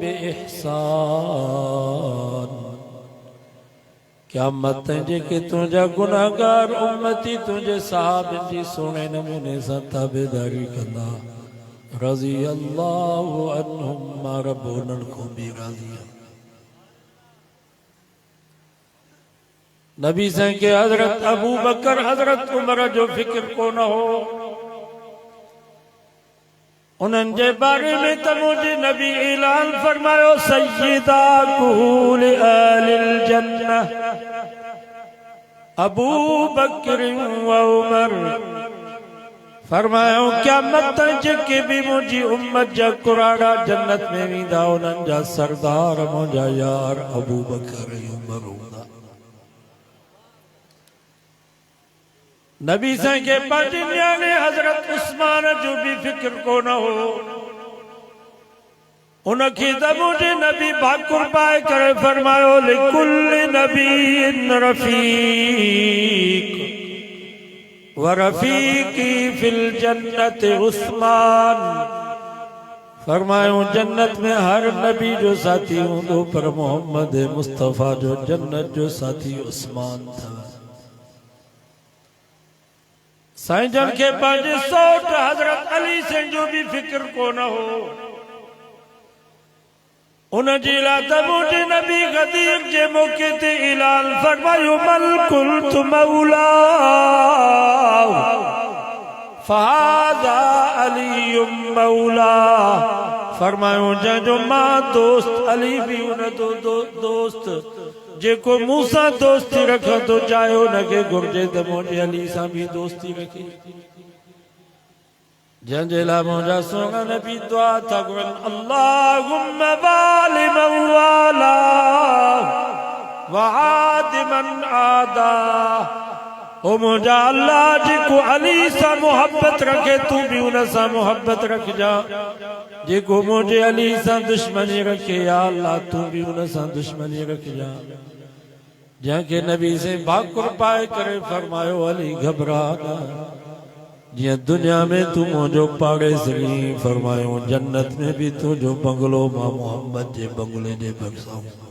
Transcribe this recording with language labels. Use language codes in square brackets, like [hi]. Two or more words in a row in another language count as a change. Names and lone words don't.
[sd] बिइहसान, क़यामत ताईं जेके तुंहिंजा गुनाहगार उम्मती तुंहिंजे साहबनि जी सुहिणे नमूने सां ताबेदारी कंदा, [ar] رضي الله عنهم, [sd] मां रब उन्हनि खां बि राज़ी आहियां। नबी साईं के हजरत अबू बकर हजरत उमर जो फिक्र कोन हो। उन्हनि जे बारे में त मुंहिंजे नबी ऐलान फरमायो [ar] سيدا كهول أهل الجنة أبو بكر وعمر. [sd] फरमायो क़यामत ताईं जेके भी मुंहिंजी उम्मत जा कुराड़ा जन्नत में वेंदा उन्हनि जा सरदार मुंहिंजा यार अबू बकर ऐं उमर हूंदा। नबी साईं के पंहिंजे न्याणे हजरत उस्मान जो भी फिक्र कोन हो। उनखे त मुंहिंजे नबी भाकुर पाए करे फरमायो [ar] لكل نبي رفيق ورفيقي في الجنة عثمان. [sd] फरमायो जन्नत में हर नबी जो साथी हूंदो पर मोहम्मद मुस्तफ़ा जो जन्नत जो साथी उस्मान था। साईं जन के पंहिंजे सौट हज़रत अली से जो भी फिक्र को न हो उन जी लाइ त मुंहिंजे नबी गदीर जे मौके ते ऐलान फरमायो [ar] من كنت مولاه فهذا علي مولاه. [sd] फरमायो जंहिंजो मां दोस्त अली भी उन दोस्त जेको मूंसां दोस्ती रखंदो चाहियो हुनखे घुर्जे त मुंहिंजे अली सां भी दोस्ती रखे। जंहिंजे लाइ मुंहिंजा सुहिणा नबी दुआ था घुरनि [ar] اللهم وال من والاه وعاد من عاداه. [sd] ओ मुंहिंजा अल्लाह जेको अली सां मोहब्बत रखे तू भी उन सां मोहब्बत रखजा। जेको मुंहिंजे अली सां दुश्मनी रखे या अल्लाह तू भी उन सां दुश्मनी रखजा। जंहिंखे नबी से भाकुर पाए करे फरमायो अली घबरा न जियां दुनिया में तू मुंहिंजो पाड़ेसरी फरमायो जन्नत में भी तुंहिंजो बंगलो मां मोहम्मद जे बंगले जे भरिसां।